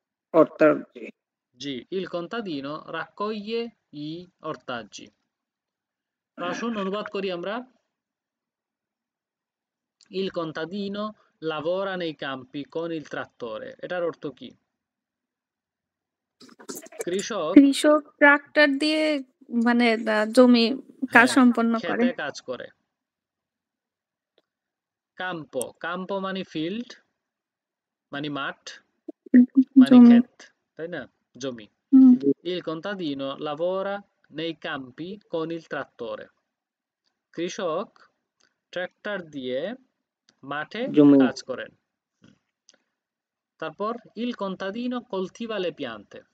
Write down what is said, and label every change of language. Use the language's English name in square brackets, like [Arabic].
[Italian] Ortaggi. জি, il contadino raccoglie gli ortaggi. [Bangla] আসুন অনুবাদ করি আমরা। [Italian] Il contadino lavora nei campi con il trattore. [Bangla] এটার অর্থ কি? কৃষক ট্রাক্টর দিয়ে মানে জমি কাজ সম্পন্ন করে, খেতে কাজ করে। কাম্পো, কাম্পো মানে ফিল্ড, মানে মাঠ, মানে ক্ষেত, তাই না? জমি। [Italian] Il contadino lavora nei campi con il trattore. [Bangla] কৃষক ট্রাক্টর দিয়ে মাঠে কাজ করেন। তারপর [Italian] il contadino coltiva le piante.